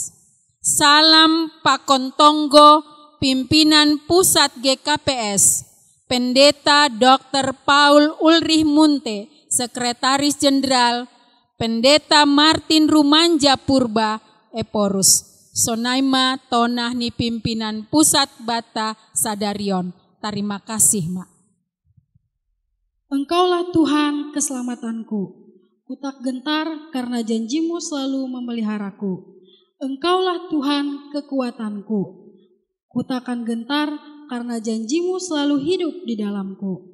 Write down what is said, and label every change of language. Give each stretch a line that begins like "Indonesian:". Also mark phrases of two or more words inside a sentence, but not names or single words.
Batak Simalungun: Salam pakon tonggo pimpinan pusat GKPS, Pendeta Dr. Paul Ulrich Munte, Sekretaris Jenderal, Pendeta Martin Rumanja Purba, Eporus. Sonaima tonah ni pimpinan pusat bata sadarion.
Indonesian: Terima kasih, Mak. Engkaulah Tuhan keselamatanku. Kutak gentar karena janjimu selalu memeliharaku. Engkaulah Tuhan kekuatanku. Kutakkan gentar karena janjimu selalu hidup di dalamku.